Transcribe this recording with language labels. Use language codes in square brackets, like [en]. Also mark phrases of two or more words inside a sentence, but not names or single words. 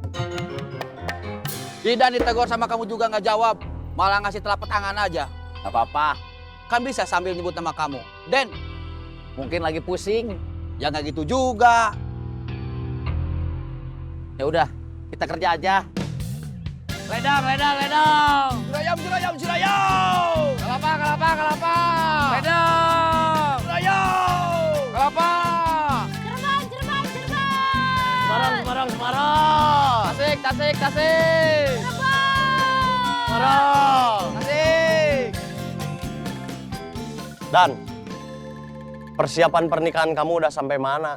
[id] Didan ditegur sama kamu juga nggak jawab. Malah ngasih telapak tangan aja. Gak apa-apa. Kan bisa sambil nyebut nama kamu. Den. Mungkin lagi pusing. Ya nggak gitu juga. Ya udah, kita kerja aja. Ledang. Cirayam. Kelapa. Ledang. Cirayam. Kelapa. Cirebon. Semarang. Tasik. Semarang. Tasik. Dan persiapan pernikahan kamu udah sampai mana?